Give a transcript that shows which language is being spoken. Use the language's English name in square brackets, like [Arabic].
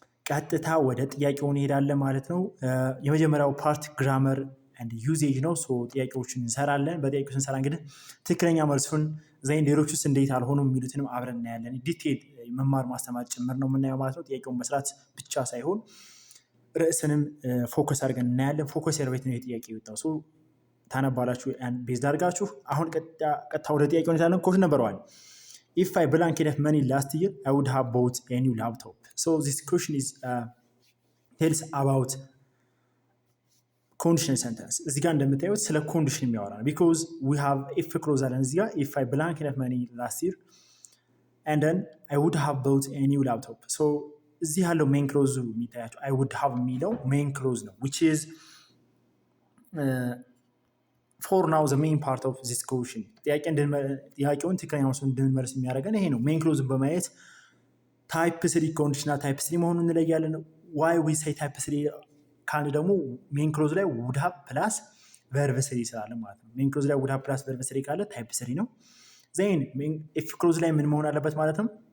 [Amharic] ቀጥታ ወደ ጥያቄው እንሄዳለን ማለት ነው። የመጀመሪያው ፓርት ግራመር ኤንድ ዩዜጅ ነው። ጥያቄዎችን እንሰራለን። በጥያቄው ስንሰራ እንግዲህ ትክክለኛ መልሱን ዘይን ሌሎች ውስጥ እንዴት አልሆኑም የሚሉትንም አብረን እናያለን። ዲቴል መማር ማስተማር ጭምር ነው የምናየው ማለት ነው። ጥያቄውን መስራት ብቻ ሳይሆን ርዕስንም ፎከስ አድርገን እናያለን። ፎከስ ሰርቬት ነው የጥያቄ የወጣው ታነባላችሁ ቤዝ አድርጋችሁ። አሁን ቀጥታ ወደ ጥያቄው እንሄዳለን። ኮሽ ነበረዋል [English] If I blank enough money last year, I would have bought a new laptop. So this question is tells about conditional sentence. [Amharic] እዚህ ጋር እንደምታዩት ስለ ኮንዲሽን የሚያወራ ነው። [English] Because we have if clause [Amharic] አለን እዚህ ጋር [English] if I blank enough money last year and then I would have bought a new laptop. [Amharic] So እዚህ ያለው ሜን ክሎዝ የሚታያቸው I would have የሚለው ሜን ክሎዝ ነው [English] which is for now the main part of this question [Amharic] ጥያቄውን ትክክለኛ መልሱን እንድንመልስ የሚያደርገን ይሄ ነው። ሜን ክሎዝን በማየት ታይፕ 3 ኮንዲሽናል ታይፕ 3 መሆኑን እንለያለን። ዋይ ዊ ሴይ ታይፕ 3 ካልን ደግሞ ሜን ክሎዝ ላይ would have ፕላስ ቨርብ 3 ስላለ ማለት ነው። ሜን ክሎዝ ላይ would have ፕላስ ቨርብ 3 ካለ ታይፕ 3 ነው። ዜን ኢፍ ክሎዝ ላይ ምን መሆን አለበት ማለት ነው?